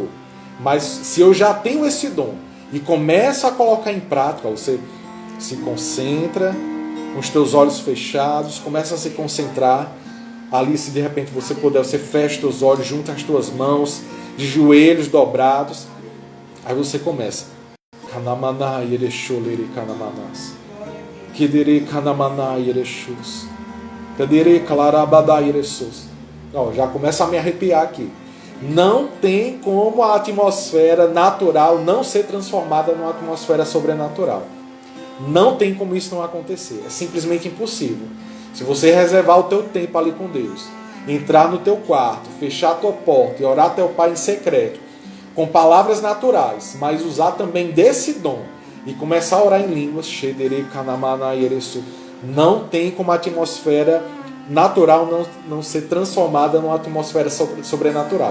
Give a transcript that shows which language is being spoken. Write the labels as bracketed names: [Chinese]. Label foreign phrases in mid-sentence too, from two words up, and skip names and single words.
[Portuguese] Mas se eu já tenho esse dom e começo a colocar em prática, você se concentra, com os teus olhos fechados, começa a se concentrar. Ali, se de repente você puder, você fecha os teus olhos, junta as tuas mãos, de joelhos dobrados. Aí você começa. Kanamana yeresholere kanamanas. Kedere kanamana yereshus. Kedere kalarabada yeresus. Já começa a me arrepiar aqui. Não tem como a atmosfera natural não ser transformada numa atmosfera sobrenatural. Não tem como isso não acontecer. É simplesmente impossível. Se você reservar o teu tempo ali com Deus, entrar no teu quarto, fechar a tua porta e orar a teu Pai em secreto, com palavras naturais, mas usar também desse dom e começar a orar em línguas, não tem como a atmosfera natural não ser transformada numa atmosfera sobrenatural.